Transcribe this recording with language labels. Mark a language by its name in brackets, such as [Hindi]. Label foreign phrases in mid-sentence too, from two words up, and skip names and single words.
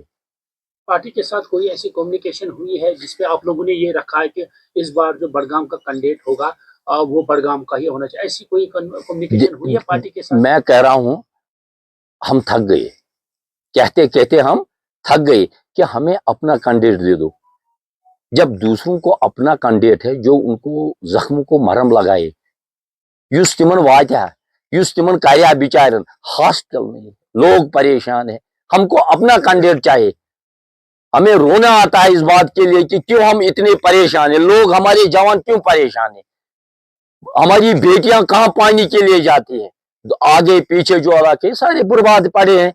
[Hindi] पार्टी के साथ कोई ऐसी कम्युनिकेशन हुई है जिसपे आप लोगों ने ये रखा है कि इस बार जो बड़गाम का कैंडिडेट होगा वो बड़गाम का ही होना चाहिए? ऐसी कोई कम्युनिकेशन हुई है पार्टी के साथ? मैं कह रहा हूं, हम थक गए, कहते कहते हम थक गए कि हमें अपना कैंडिडेट दे दो। जब दूसरों को अपना कैंडिडेट है जो उनको जख्मों को मरहम लगाए, [Kashmiri] युस तिमन वात्या, युस तिमन कार्या बिचारन, [Hindi] हॉस्पिटल नहीं, लोग परेशान है। हमको अपना कैंडिडेट चाहिए। हमें रोना आता है इस बात के लिए कि क्यों हम इतने परेशान है, लोग हमारे जवान क्यों परेशान है। हमारी बेटियां कहां पानी के लिए जाती है, तो आगे पीछे जो इलाके सारे बर्बाद पड़े हैं।